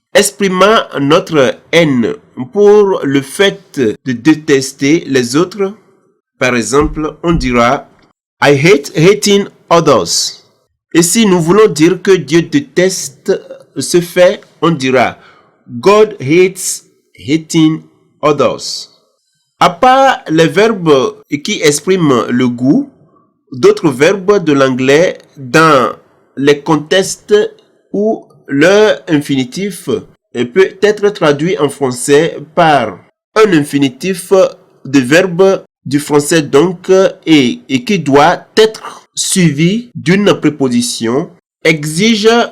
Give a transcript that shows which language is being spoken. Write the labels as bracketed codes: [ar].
[fr] Exprimant notre haine pour le fait de détester les autres, par exemple, on dira [en] I hate hating others. [fr] Et si nous voulons dire que Dieu déteste ce fait, on dira [en] God hates hating others. [fr] À part les verbes qui expriment le goût, d'autres verbes de l'anglais dans les contextes où leur infinitif peut être traduit en français par un infinitif de verbe du français donc et qui doit être suivi d'une préposition, exige